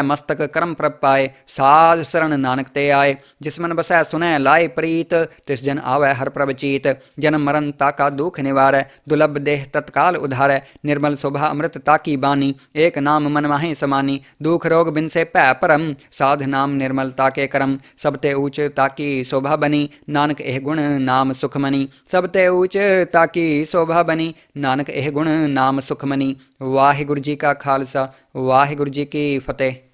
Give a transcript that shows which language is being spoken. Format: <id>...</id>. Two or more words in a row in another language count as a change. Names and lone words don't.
<hi>मस्तक करम प्रभ पाए, साध शरण नानक ते आए, जिस मन बसै सुनै लाए प्रीत, तिस जन आवै हर प्रभ चीत, जन्म मरण ताका दुख निवारै, दुलभ देह तत्काल उधारै, निर्मल शोभा अमृत ताकी बानी, एक नाम मन माहि समानी, दुख रोग बिन से भै परम, साध नाम निर्मलता के करम, सब ते ऊंच ताकी शोभा बनी, नानक एह गुण नाम सुखमनी, सब ते ऊंच ताकी शोभा बनी, नानक एह गुण नाम सुखमनी। वाहिगुरु जी का खालसा वाहिगुरु जी की फतेह।</hi>